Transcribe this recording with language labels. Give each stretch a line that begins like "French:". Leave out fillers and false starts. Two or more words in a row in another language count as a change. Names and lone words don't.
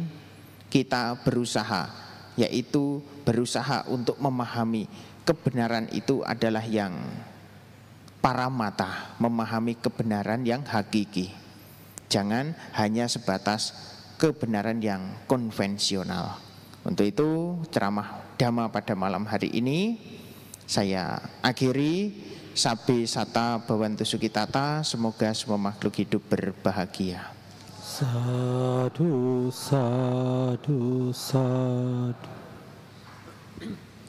Indonesian: Kita berusaha, yaitu berusaha untuk memahami kebenaran itu adalah yang paramata, memahami kebenaran yang hakiki. Jangan hanya sebatas kebenaran yang konvensional. Untuk itu ceramah Dhamma pada malam hari ini saya akhiri.
Pali: Sabe sata bhavantu sukitata,
Indonesian: semoga semua makhluk hidup berbahagia.
Pali: Sadhu, sadhu, sadhu.